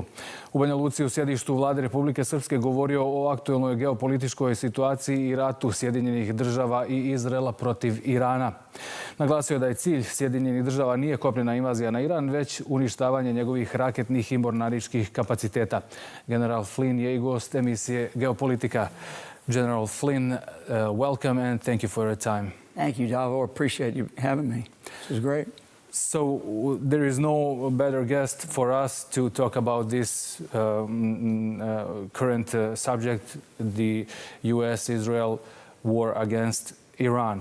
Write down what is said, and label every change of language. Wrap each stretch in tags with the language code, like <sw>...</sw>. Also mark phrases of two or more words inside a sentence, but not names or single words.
<sr>U Banja Luci u sjedištu vlade Republike Srpske govorio o aktuelnoj geopolitičkoj situaciji i ratu Sjedinjenih država i Izraela protiv Irana. Naglasio je da je cilj Sjedinjenih država nije kopnena invazija na Iran, već uništavanje njegovih raketnih i mornaričkih kapaciteta. General Flin je i gost emisije Geopolitika.</sr> <en>General Flin, welcome and thank you for your time. Thank you, Davor. Appreciate you having me. This is great. So there is no better guest for us to talk about this current subject, the U.S.-Israel war against Iran.</en>